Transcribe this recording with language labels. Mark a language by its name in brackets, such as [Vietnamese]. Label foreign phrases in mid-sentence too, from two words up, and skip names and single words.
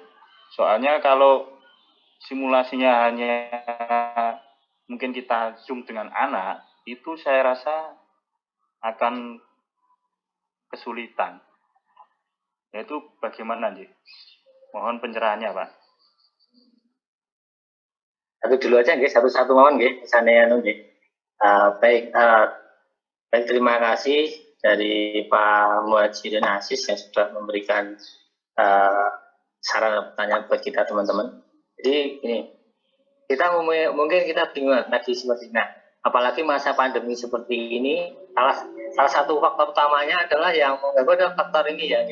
[Indonesian] Soalnya kalau simulasinya hanya mungkin kita zoom dengan anak, itu saya rasa akan kesulitan. Yaitu bagaimana J? Mohon pencerahannya Pak. Satu dulu aja nggih, satu-satu [Javanese] mawon nggih, [Indonesian] sana nggih. Baik, terima kasih dari Pak Muhajirin Aziz yang sudah memberikan saran pertanyaan buat kita teman-teman. Jadi ini kita mungkin kita bingung tadi seperti ini. Nah, apalagi masa pandemi seperti ini, salah satu faktor utamanya adalah yang mengganggu adalah faktor ini ya.